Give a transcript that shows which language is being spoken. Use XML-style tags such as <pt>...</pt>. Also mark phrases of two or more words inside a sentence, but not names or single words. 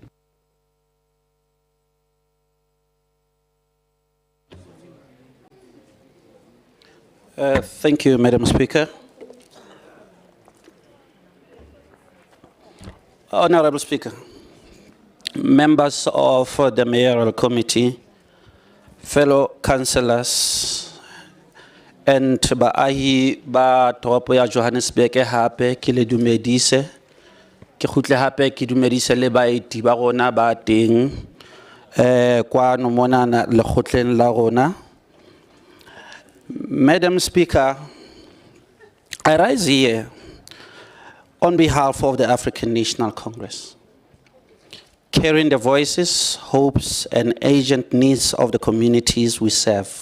<en>Thank you, Madam Speaker. Honorable Speaker, members of the Mayoral Committee, fellow councillors, and</en> <st>baahi ba toropo ya Johannesburg hape ke le dumedise ke khutle hape ke dumedise le baeti ba rona ba teng kwano monana le khotleng la rona.</st> <en>Madam Speaker, I rise here on behalf of the African National Congress, carrying the voices, hopes, and urgent needs of the communities we serve.</en>